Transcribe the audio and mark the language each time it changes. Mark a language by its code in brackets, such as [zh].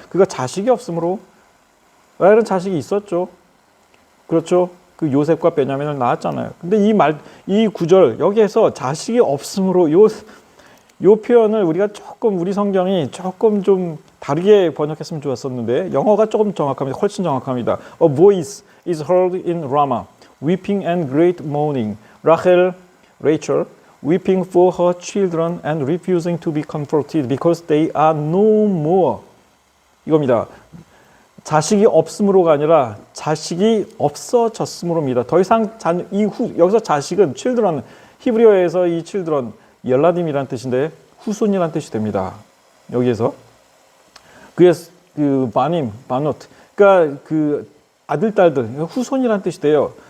[ko] 그가 자식이 없으므로. 라헬은 자식이 있었죠. 그렇죠? 그 요셉과 베냐민을 낳았잖아요. 근데 이 구절 여기에서 자식이 없으므로 요 표현을 우리가 조금 우리 성경이 조금 좀 다르게 번역했으면 좋았었는데 영어가 조금 정확합니다. 훨씬 정확합니다. [en] A voice is heard in Rama, weeping and great mourning. Rachel, weeping for her children and refusing to be comforted because they are no more. [ko] 이겁니다. 자식이 없음으로가 아니라 자식이 없어졌음으로입니다. 더 이상 여기서 자식은 children, 히브리어에서 이 children 열라딤이란 뜻인데 후손이란 뜻이 됩니다. 여기에서 그의 그 바님, 바노트, 그러니까 그 아들 딸들 후손이란 뜻이 돼요.